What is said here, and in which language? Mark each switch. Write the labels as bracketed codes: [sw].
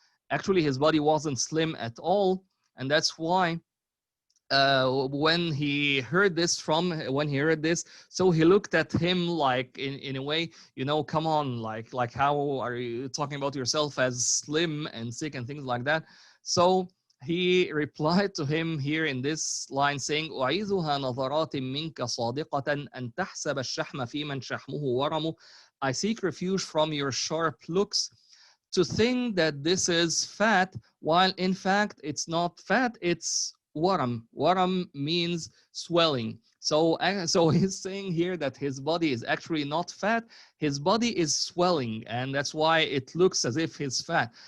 [en] Actually, his body wasn't slim at all, and that's why when he heard this, so he looked at him like in a way, come on, like how are you talking about yourself as slim and sick and things like that? [ar] So he replied to him here in this line saying, أعيذها نظرات منك صادقة أن تحسب الشحم في من شحمه ورم. [en] I seek refuge from your sharp looks to think that this is fat, while in fact it's not fat, it's waram. Waram means swelling. So he's saying here that his body is actually not fat, his body is swelling, and that's why it looks as if he's fat.